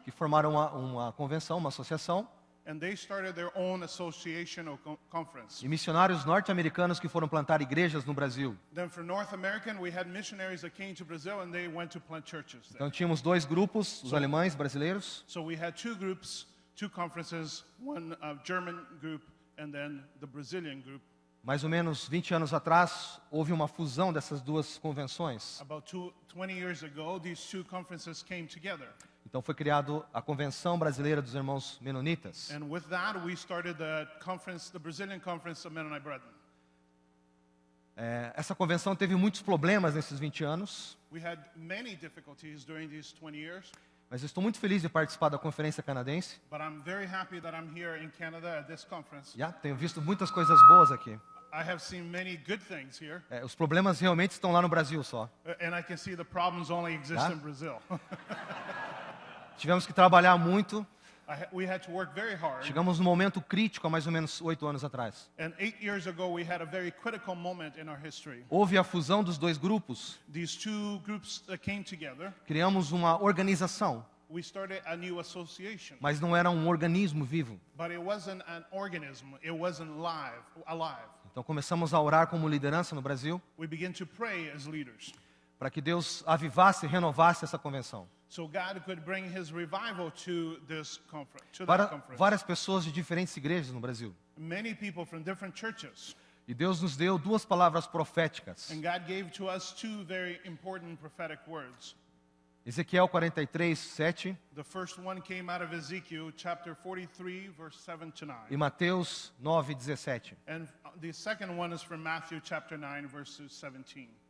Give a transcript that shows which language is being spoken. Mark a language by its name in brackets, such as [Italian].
[Portuguese] Que formaram uma convenção, uma associação. [English] And they started their own association or conference. [Portuguese] E missionários norte-americanos que foram plantar igrejas no Brasil. [English] Then for North American, we had missionaries that came to Brazil and they went to plant churches there. [Portuguese] Então tínhamos 2 grupos, os alemães brasileiros. [English] So we had 2 groups, 2 conferences, one German group and then the Brazilian group. [Portuguese] Mais ou menos 20 anos atrás, houve uma fusão dessas 2 convenções. [English] About 20 years ago, these 2 conferences came together. [Portuguese] Então foi criado a Convenção Brasileira dos Irmãos Menonitas. [English] And with that, we started the conference, the Brazilian Conference of Mennonite Brethren. [Portuguese] Essa convenção teve muitos problemas nesses 20 anos. [English] We had many difficulties during these 20 years, [Portuguese] Mas eu estou muito feliz de participar da conferência canadense. [English] but I'm very happy that I'm here in Canada at this conference. [Portuguese] Tenho visto muitas coisas boas aqui. [English] I have seen many good things here, [Portuguese] Os problemas realmente estão lá no Brasil só. [English] and I can see the problems only exist in Brazil. [Portuguese] Tivemos que trabalhar muito. [English] We had to work very hard. [Portuguese] Chegamos num momento crítico há mais ou menos 8 anos atrás. [English] And 8 years ago, we had a very critical moment in our history. [Portuguese] Houve a fusão dos 2 grupos. [English] These 2 groups that came together, [Portuguese] Criamos uma organização, [English] we started a new association. [Portuguese] mas não era um organismo vivo. [English] But it wasn't an organism. It wasn't alive. [Portuguese] Então começamos a orar como liderança no Brasil [English] We began to pray as leaders [Portuguese] para que Deus avivasse e renovasse essa convenção. [English] so God could bring his revival to this conference, to that conference. [Portuguese] Várias pessoas de diferentes igrejas no Brasil. [English] Many people from different churches. [Portuguese] E Deus nos deu duas palavras proféticas. [English] And God gave to us two very important prophetic words. [Portuguese] Ezequiel 43:7 [English] The first one came out of Ezekiel chapter 43, verse 7 to 9. [Portuguese] e Mateus 9:17. [English] And the second one is from Matthew chapter 9, verses 17.